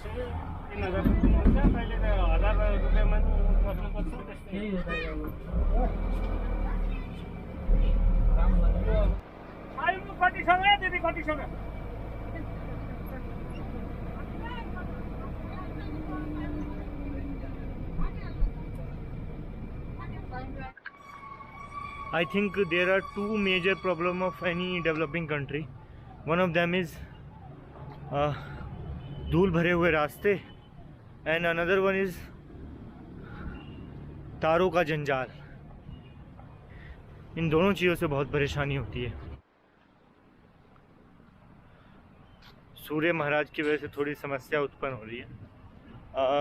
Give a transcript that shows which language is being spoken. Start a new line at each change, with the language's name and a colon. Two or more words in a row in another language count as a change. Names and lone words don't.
Nepali: 3000 रुपियाँ कहिले त 1000 रुपियाँमा बस्नुपर्छ त्यस्तै हो। कतिसँग दिदी कतिसँग?
English: I think there are two major problems of any developing country. One of them is
Hindi: धूल भरे हुए रास्ते,
English: and another one is
Hindi: तारों का जंजाल। इन दोनों चीज़ों से बहुत परेशानी होती है। सूर्य महाराज की वजह से थोड़ी समस्या उत्पन्न हो रही है।